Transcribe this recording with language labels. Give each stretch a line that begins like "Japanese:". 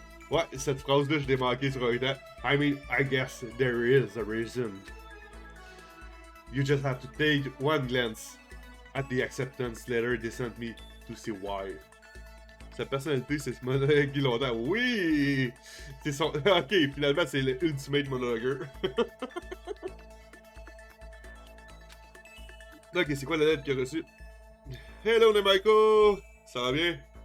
French: Ouais, cette phrase-là, je l'ai manquée sur un temps.
English: I mean, I guess there is a reason. You just have to take one glance at the acceptance letter they sent me to see why.
French: Sa personnalité, c'est ce monologue qui longtemps. Oui! C'est son... Ok, finalement, c'est le ultimate monologueur. Ok, c'est quoi la lettre qu'il a reçue? Hello, Nemaiko! Ça va bien?